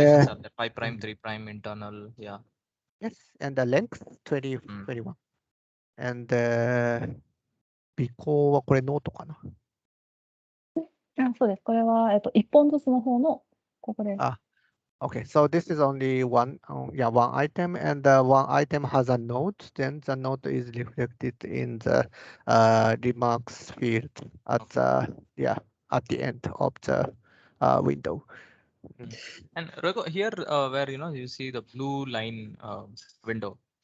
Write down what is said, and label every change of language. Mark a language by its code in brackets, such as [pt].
[en] Modifications are there. 5 prime, 3 prime, internal. Yeah. yes, and the length 21, and [ja] 尾行はこれノートかな。そうです。これは、1本ずつの方の、ここです。 [en] Okay, so this is only one item, and one item has a note. Then the note is reflected in the remarks field at the end of the window. And Raghu, here where you see the blue line window.